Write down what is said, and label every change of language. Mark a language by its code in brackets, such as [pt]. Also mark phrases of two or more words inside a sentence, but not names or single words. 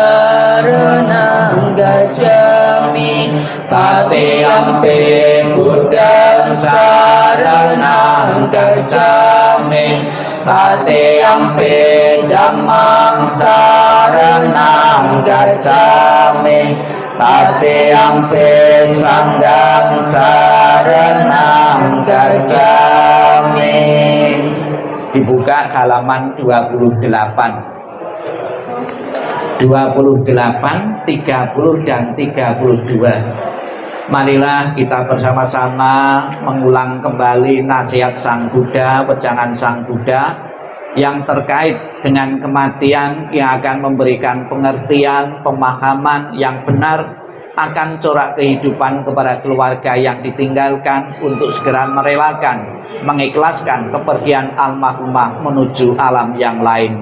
[pi] saranang gacchami, Tatiyampi Buddhang saranang gacchami, Tatiyampi Dhammang saranang gacchami, Tatiyampi Sanghang saranang gacchami. [id] Dibuka halaman 28, 28, 30, dan 32. Marilah kita bersama-sama mengulang kembali nasihat Sang Buddha, wejangan Sang Buddha yang terkait dengan kematian, yang akan memberikan pengertian, pemahaman yang benar akan corak kehidupan kepada keluarga yang ditinggalkan untuk segera merelakan, mengikhlaskan kepergian almarhumah menuju alam yang lain.